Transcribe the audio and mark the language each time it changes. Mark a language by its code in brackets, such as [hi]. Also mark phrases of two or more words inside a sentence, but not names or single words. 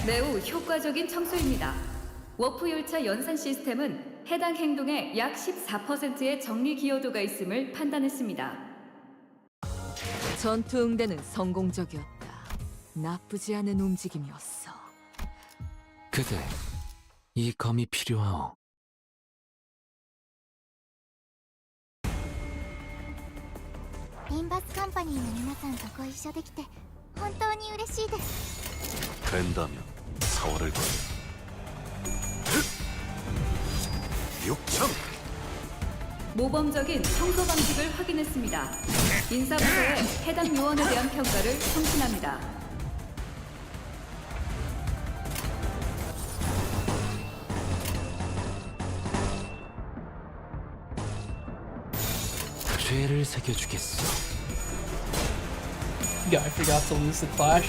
[ko] 매우 효과적인 청소입니다. 워프 열차 연산 시스템은 해당 행동의 약 14%의 정리 기여도가 있음을 판단했습니다. 전투응대는 성공적이었다. 나쁘지 않은 움직임이었어. 그대, 이 검이 필요하오. [ja] リンバスカンパニーの皆さんとご一緒できて本当に嬉しいです [ko] 된다면 사활을 걸. 육청 모범적인 청소 방식을 확인했습니다. 인사부서에 해당 요원에 대한 평가를 청신합니다. 죄를 새겨주겠어. [en] Yeah, I forgot to lose the clash.